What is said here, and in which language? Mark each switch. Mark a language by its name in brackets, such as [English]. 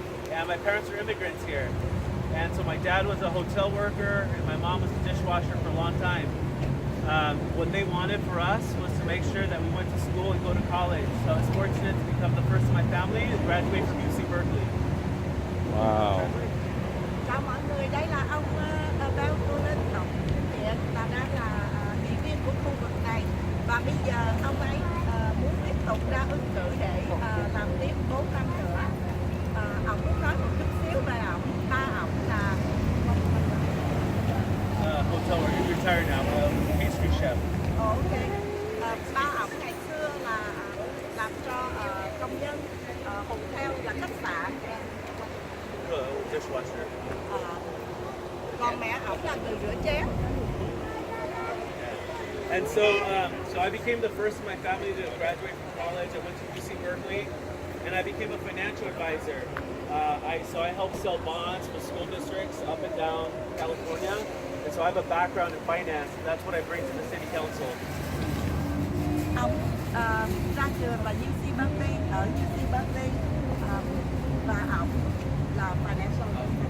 [English] And my parents are immigrants here. And so my dad was a hotel worker, and my mom was a dishwasher for a long time. What they wanted for us was to make sure that we went to school and go to college. So I was fortunate to become the first in my family to graduate from UC Berkeley. Wow. [Vietnamese] Chào mọi người, đây là ông Abel Guillen, hiện là đang là nghị viên của khu vực này, và bây giờ ông ấy muốn tiếp tục ra ứng cử để làm tiếp 4 năm nữa. Ông muốn nói một chút xíu về ông. Ba ông là [English] Hotel worker, you're retired now, pastry chef. ok. [Vietnamese] Ba ông ngày xưa là làm cho công nhân hotel là khách sạn. [English] a dishwasher. [Vietnamese] Còn mẹ ổng là người rửa chén. [English] And so, so I became the first in my family to graduate from college. I went to UC Berkeley, and I became a financial advisor. So I help sell bonds for school districts up and down California. And so I have a background in finance, and that's what I bring to the city council. [Vietnamese] Ông ra trường là UC Berkeley, ở UC Berkeley, và ổng là financial